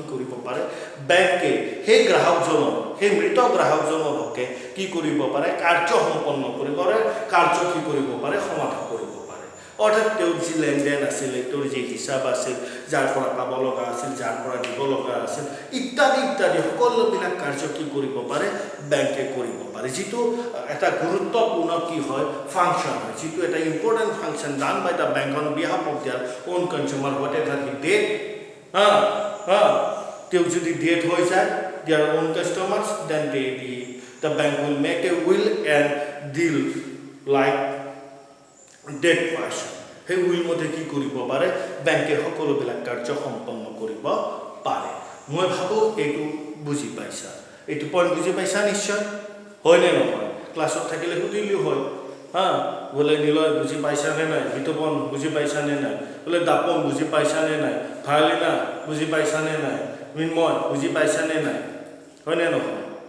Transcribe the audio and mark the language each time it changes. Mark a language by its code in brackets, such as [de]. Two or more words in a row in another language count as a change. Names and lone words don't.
[as] কৰিব পাৰে বেংকে সেই গ্ৰাহকজনৰ সেই মৃত গ্ৰাহকজনৰ হকে কি কৰিব পাৰে কাৰ্য সম্পন্ন কৰিব পাৰে কাৰ্য কি কৰিব পাৰে সমাধান কৰিব পাৰে অৰ্থাৎ তেওঁৰ যি লেনদেন আছিল তেওঁৰ যি হিচাপ আছিল যাৰ পৰা পাব লগা আছিল যাৰ পৰা দিব লগা আছিল ইত্যাদি ইত্যাদি সকলোবিলাক কাৰ্য কি কৰিব পাৰে বেংকে কৰিব পাৰে যিটো এটা গুৰুত্বপূৰ্ণ কি হয় ফাংচন হয় যিটো এটা [en] important function done by the bank on behalf of their own consumer whatever he dies [as] তেওঁ যদি ডেট হৈ যায় [en] their own customers then the bank will make a will and deal like dead [as] person সেই উইল মতে কি কৰিব পাৰে বেংকে সকলোবিলাক কাৰ্য সম্পন্ন কৰিব পাৰে মই ভাবো এইটো বুজি পাইছা এইটো পইণ্ট বুজি পাইছা নিশ্চয় হয় নে নহয় ক্লাছত থাকিলে সুধিলিও হয় বলে নিলয় বুজি পাইছা নে নাই বিতপন বুজি পাইছা নে নাই বলে দাপন বুজি পাইছা নে নাই ভালিনা বুজি পাইছা নে নাই মিনময় বুজি পাইছা নে নাই হয় নে নহয়